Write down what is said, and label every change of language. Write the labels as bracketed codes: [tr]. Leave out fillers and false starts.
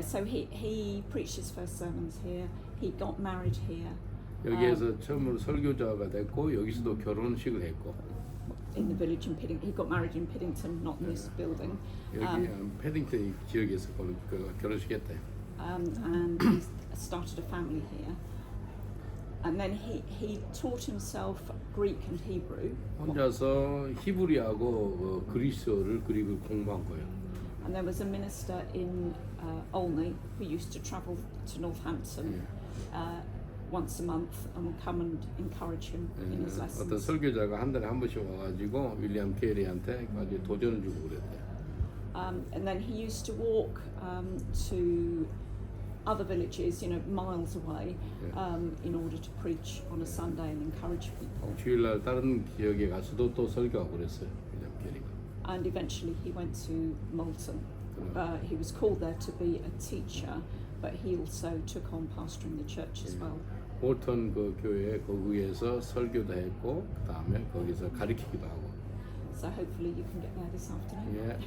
[en] So he preached his first sermons here. He got married here. [ko] 여기에서 처음으로 설교자가 됐고 여기서도 결혼식을 했고. [en] In the village in Piddington, he got married in Piddington, not in this building. [ko] 여기 패딩턴 지역에서 결혼식했대요. [en] And he started a family here. And then he taught himself Greek and Hebrew. [ko] 혼자서 히브리하고 그리스어를 그리고 공부한 거예요. [en] And there was a minister in Olney who used to travel to Northampton once a month and come and encourage him in his lessons. [ko] 어떤 설교자가 한 달에 한 번씩 와가지고 윌리엄 케리한테 아주 도전을 주고 그랬대요. [en] And then he used to walk to other villages, miles away, in order to preach on a Sunday and encourage people. [ko] 주일날 다른 지역에 가서도 또 설교하고 그랬어요, 윌리엄 케리가. [en] And eventually he went to Malton. He was called there to be a teacher, but he also took on pastoring the church as well. [ko] 몰턴 그 교회 거기에서 설교도 했고 그 다음에 거기서 가르치기도 하고. [en] So hopefully you can get there this afternoon.